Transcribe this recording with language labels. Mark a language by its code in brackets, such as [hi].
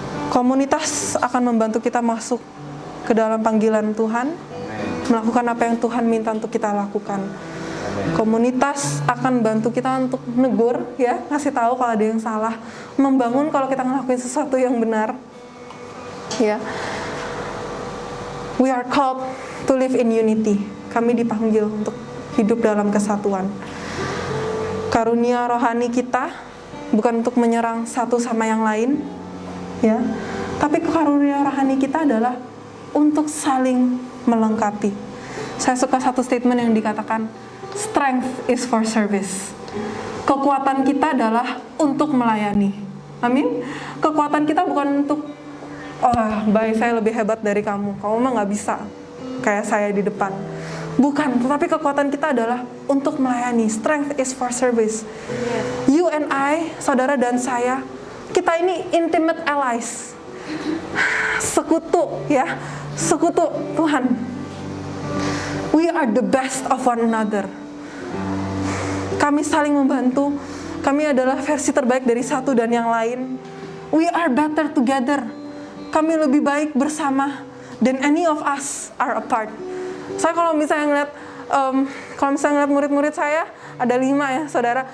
[id] Komunitas akan membantu kita masuk ke dalam panggilan Tuhan, melakukan apa yang Tuhan minta untuk kita lakukan. Komunitas akan bantu kita untuk negur, ya, ngasih tahu kalau ada yang salah, membangun kalau kita ngelakuin sesuatu yang benar. Ya. [en] We are called to live in unity. [id] Kami dipanggil untuk hidup dalam kesatuan. Karunia rohani kita bukan untuk menyerang satu sama yang lain, ya. Tapi karunia rohani kita adalah untuk saling melengkapi. Saya suka satu statement yang dikatakan, [en] strength is for service. [id] Kekuatan kita adalah untuk melayani. Amin. Kekuatan kita bukan untuk, baik saya lebih hebat dari kamu mah nggak bisa kayak saya di depan. Bukan, tetapi kekuatan kita adalah untuk melayani. [en] Strength is for service. You and I, [id] saudara dan saya, kita ini [en] intimate allies. [id] Sekutu, ya. Sekutu Tuhan. [en] We are the best of one another. [id] Kami saling membantu. Kami adalah versi terbaik dari satu dan yang lain. [en] We are better together. [id] Kami lebih baik bersama [en] than any of us are apart. [id] Saya kalau misalnya ngeliat murid-murid saya ada 5 ya saudara.